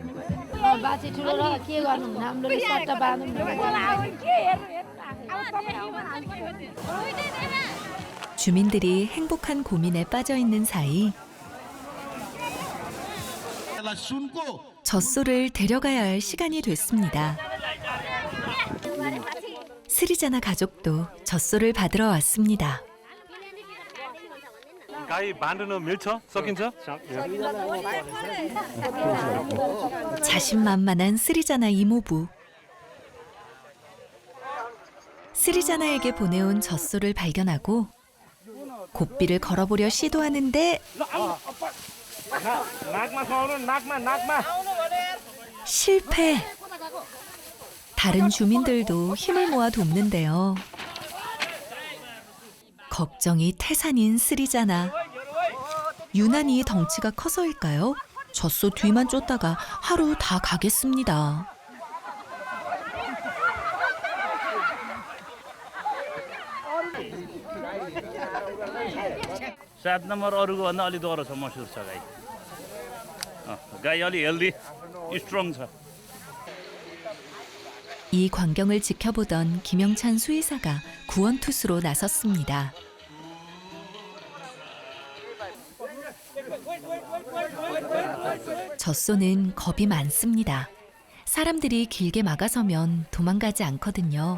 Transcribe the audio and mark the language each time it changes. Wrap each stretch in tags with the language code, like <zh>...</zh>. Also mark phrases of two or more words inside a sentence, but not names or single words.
<ko>주민들이 행복한 고민에 빠져 있는 사이 젖소를 데려가야 할 시간이 됐습니다. 스리자나 가족도 젖소를 받으러 왔습니다.</ko> <ne>गाई बाँड्न मिल्छ सकिन्छ</ne> <ko>자신만만한 스리자나 이모부. 스리자나에게 보내온 젖소를 발견하고 곱비를 걸어보려 시도하는데 실패. 다른 주민들도 힘을 모아 돕는데요. 걱정이 태산인 스리자나. 유난히 덩치가 커서일까요? 젖소 뒤만 쫓다가 하루 다 가겠습니다.</ko> <ne>सात नम्बर अरूको भन्दा अलि डह्रो छ मसुर छ गाई गाई अलि</ne> <en>healthy strong</en> <ne>छ.</ne> <ko>이 광경을 지켜보던 김영찬 수의사가 구원투수로 나섰습니다. 젖소는 겁이 많습니다. 사람들이 길게 막아서면 도망가지 않거든요.</ko>